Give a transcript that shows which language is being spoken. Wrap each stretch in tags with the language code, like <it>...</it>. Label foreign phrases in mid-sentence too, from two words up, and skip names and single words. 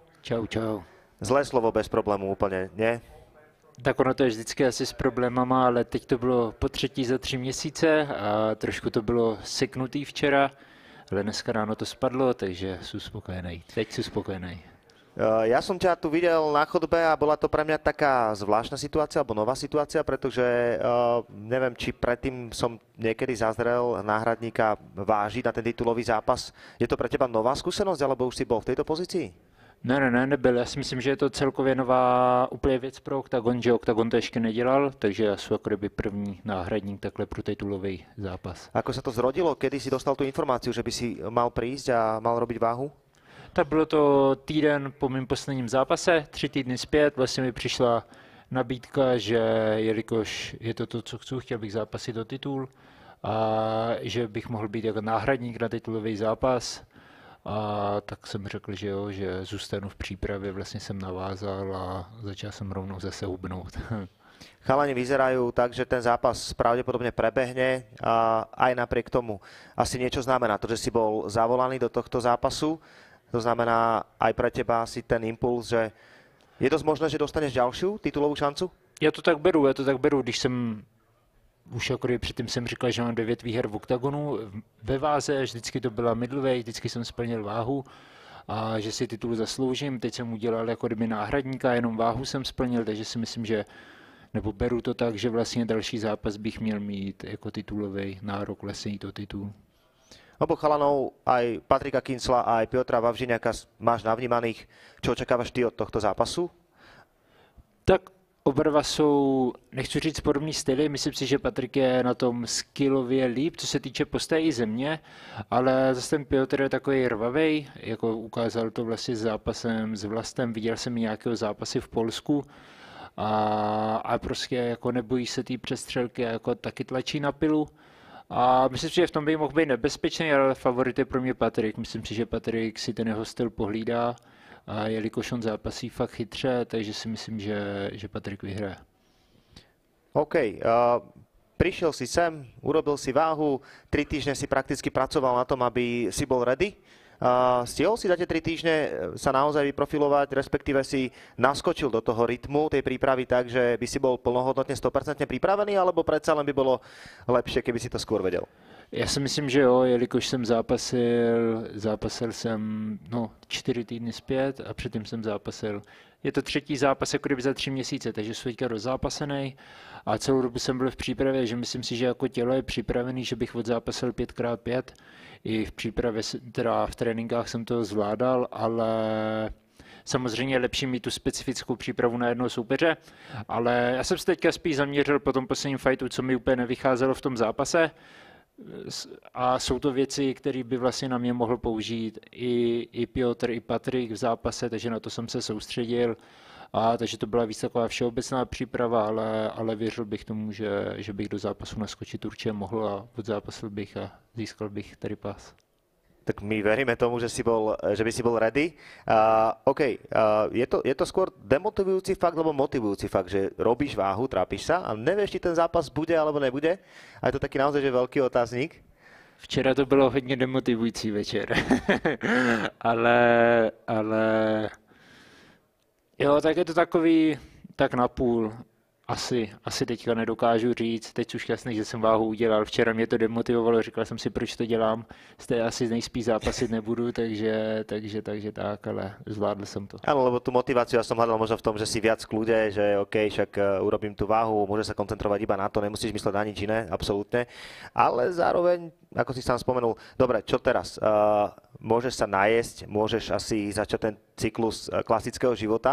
<cs>Čau, čau. Zlé slovo bez problémů úplně, ne? Tak ono to je vždycky asi s problémama, ale teď to bylo po třetí za 3 měsíce a trošku to bylo seknutý včera, ale dneska ráno to spadlo, takže jsem spokojený. Teď jsem spokojený.</cs> <sk>Ja som ťa tu videl na chodbe a bola to pre mňa taká zvláštna situácia, alebo nová situácia, pretože neviem, či predtým som niekedy zazrel náhradníka vážiť na ten titulový zápas. Je to pre teba nová skúsenosť, alebo už si bol v tejto pozícii?</sk> <cs>Ne, nebyl. Já si myslím, že je to celkově nová úplně věc pro Oktagon, že Oktagon to ještě nedělal, takže já jsem jako kdyby první náhradník takhle pro titulový zápas.</cs> <sk>Ako sa to zrodilo? Kedy si dostal tú informáciu, že by si mal prísť a mal robiť váhu?</sk> <cs>Tak bylo to týden po mém posledním zápase, 3 týdny zpět, vlastně mi přišla nabídka, že jelikož je to, co chci, chtěl bych zápasit do titul a že bych mohl být jako náhradník na titulový zápas. A tak jsem řekl, že jo, že zůstanu v přípravě, vlastně jsem navázal a začal jsem rovnou zase hubnout.</cs> <sk>Chalani vyzerajú tak, že ten zápas pravdepodobne prebehne a aj napriek tomu asi niečo znamená to, že si bol zavolaný do tohto zápasu. To znamená aj pre teba asi ten impuls, že je dosť možné, že dostaneš ďalšiu titulovú šancu?</sk> <cs>Já to tak beru, když jsem už jako předtím jsem říkal, že mám 9 výher v Oktagonu, ve váze, vždycky to byla middleweight, vždycky jsem splnil váhu a že si titul zasloužím. Teď jsem udělal jako kdyby náhradníka, jenom váhu jsem splnil, takže si myslím, že nebo beru to tak, že vlastně další zápas bych měl mít jako titulový nárok lesení to titul.</cs> <sk>Oboch chalanov, aj Patrika Kincla, aj Piotra Vavřiniaka máš navnímaných. Čo očekávaš ty od tohto zápasu?</sk> <cs>Tak oba dva jsou, nechci říct podobný styly, myslím si, že Patrik je na tom skillově líp, co se týče postoje i země, ale zase ten Piotr je takový rvavej, jako ukázal to vlastně s zápasem s Vlastem, viděl jsem nějakého zápasy v Polsku a prostě jako nebojí se té přestřelky a jako taky tlačí na pilu. A myslím si, že v tom by mohl být nebezpečný, ale favorit je pro mě Patrik. Myslím si, že Patrik si ten jeho styl pohlídá a jelikož on zápasí fakt chytře, takže si myslím, že Patrik vyhraje. OK.</cs> <sk>Prišiel si sem, urobil si váhu, 3 týždne si prakticky pracoval na tom, aby si bol ready. Stihol si za tie 3 týždne sa naozaj vyprofilovať, respektíve si naskočil do toho rytmu tej prípravy tak, že by si bol plnohodnotne 100% pripravený, alebo predsa len by bolo lepšie, keby si to skôr vedel?</sk> <cs>Já si myslím, že jo, jelikož jsem zápasil jsem 4 týdny zpět a předtím jsem zápasil. Je to 3. zápas jako kdyby za 3 měsíce, takže jsem teďka rozzápasený a celou dobu jsem byl v přípravě, že myslím si, že jako tělo je připravený, že bych odzápasil 5x5. I v přípravě, teda v tréninkách jsem to zvládal, ale samozřejmě je lepší mít tu specifickou přípravu na jednoho soupeře, ale já jsem se teďka spíš zaměřil po tom posledním fightu, co mi úplně nevycházelo v tom zápase. A jsou to věci, které by vlastně na mě mohl použít i Piotr, i Patrik v zápase, takže na to jsem se soustředil. Takže to byla víc taková všeobecná příprava, ale věřil bych tomu, že bych do zápasu naskočit určitě mohl a odzápasil bych a získal bych tady pás.</cs> <sk>Tak my veríme tomu, že by si bol ready. OK, je to skôr demotivujúci fakt, alebo motivujúci fakt, že robíš váhu, trápiš sa a nevieš, či ten zápas bude alebo nebude. A je to taký naozaj, že veľký otáznik.</sk> <cs>Včera to bylo hodně demotivující večer, ale jo, tak je to takový, tak napůl. Asi teďka nedokážu říct, teď už jasný, že jsem váhu udělal. Včera mě to demotivovalo, říkal jsem si, proč to dělám. Asi nejspíš zápasit nebudu, takže tak, ale zvládl jsem to.</cs> <sk>Áno, lebo tú motiváciu ja som hľadal možno v tom, že si viac v kľude, že OK, však urobím tú váhu, môže sa koncentrovať iba na to, nemusíš mysleť na nič iné, absolútne. Ale zároveň, ako si sám spomenul, dobre, čo teraz? Môžeš sa najesť, môžeš asi začať ten cyklus klasického života.</sk>